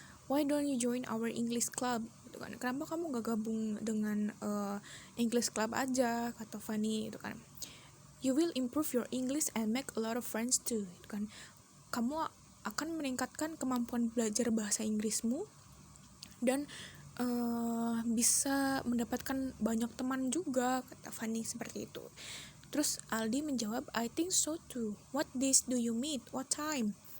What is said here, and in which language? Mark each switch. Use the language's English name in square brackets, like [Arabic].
[English] Why don't you join our English club [Indonesian] gitu kan. Kenapa kamu gak gabung dengan English club aja, kata Fanny itu kan. [English] You will improve your English and make a lot of friends too [Indonesian] gitu kan. Kamu akan meningkatkan kemampuan belajar bahasa Inggrismu dan bisa mendapatkan banyak teman juga, kata Fanny seperti itu. Terus Aldi menjawab, [English] I think so too. What days do you meet? What time?